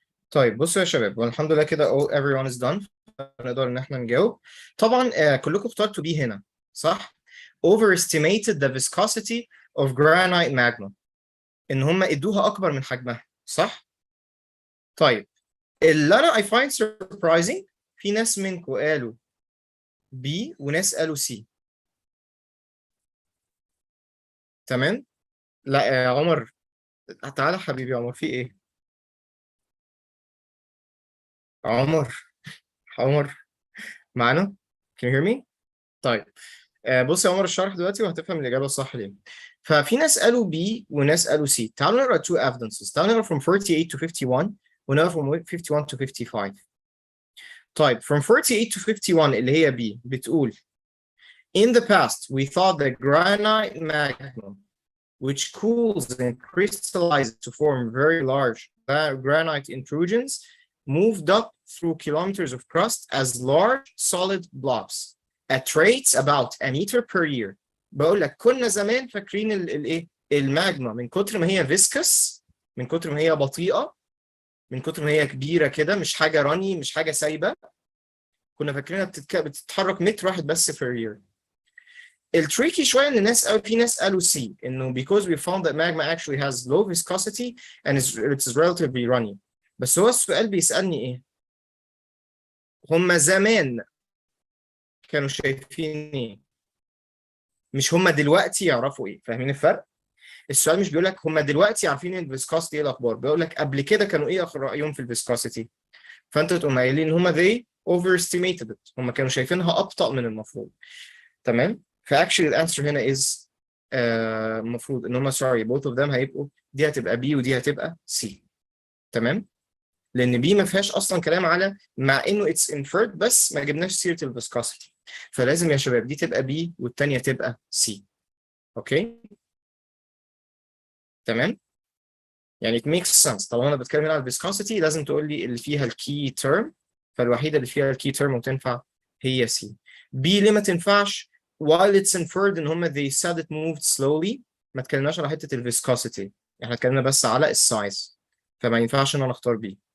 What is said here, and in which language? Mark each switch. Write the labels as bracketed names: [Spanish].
[Arabic] طيب بصوا يا شباب، والحمد لله كده [English] all everyone is done. [Arabic] نقدر ان احنا نجاوب. طبعا كلكم اخترتوا بي هنا صح؟ [English] overestimated the viscosity of granite magma. [Arabic] ان هم ادوها اكبر من حجمها صح؟ طيب اللي انا [English] I find surprising، [Arabic] في ناس منكم قالوا بي وناس قالوا سي. تمام؟ لا يا عمر، تعالى حبيبي عمر، في ايه؟ عمر، عمر معانا؟ [English] Can you hear me؟ [Arabic] طيب بص يا عمر، الشرح دلوقتي وهتفهم الإجابة الصح ليه. ففي ناس قالوا B وناس قالوا C. تعالوا نقرا [English] two evidences. [Arabic] تعالوا نقرا [English] from 48 to 51 [Arabic] ونقرا [English] from 51 to 55. طيب from 48 to 51 [Arabic] اللي هي B بتقول [English] In the past we thought that granite magma which cools and crystallizes to form very large granite intrusions moved up through kilometers of crust as large solid blobs at rates about a meter per year. [Arabic] بقول لك كنا زمان فاكرين الايه الماجما من كتر ما هي فيسكس، من كتر ما هي بطيئه، من كتر ما هي كبيره كده، مش حاجه راني، مش حاجه سايبه، كنا فاكرينها بتتحرك متر واحد بس [English] per year. [Arabic] التريكي شويه ان في ناس قالوا سي، انه [English] because we found that magma actually has low viscosity and it's relatively runny. [Arabic] بس هو السؤال بيسالني ايه؟ هم زمان كانوا شايفين ايه؟ مش هم دلوقتي يعرفوا ايه. فاهمين الفرق؟ السؤال مش بيقول لك هم دلوقتي عارفين الفيسكوسيتي ايه الاخبار، بيقول لك قبل كده كانوا ايه اخر رايهم في الفيسكوسيتي. فانت تقوم قايلين ان هم [English] they overestimated it، [Arabic] هم كانوا شايفينها ابطا من المفروض. تمام؟ فاكشلي الانسر هنا is المفروض ان هم [English] sorry both of them [Arabic] هيبقوا، دي هتبقى B ودي هتبقى C. تمام؟ لان B ما فيهاش اصلا كلام على، مع انه [English] it's inferred [Arabic] بس ما جبناش سيره الفيسكوسيتي، فلازم يا شباب دي تبقى B والثانيه تبقى C. اوكي؟ تمام؟ يعني [English] it makes sense. [Arabic] طالما انا بتكلم هنا على الفيسكوسيتي لازم تقول لي اللي فيها الكي تيرم، فالوحيده اللي فيها الكي تيرم وتنفع هي C. B ليه ما تنفعش؟ [English] while it's inferred [Arabic] ان هم [English] they said it moved slowly، [Arabic] ما اتكلمناش على حته الفيسكوسيتي، احنا اتكلمنا بس على السايز، فما ينفعش ان انا اختار B.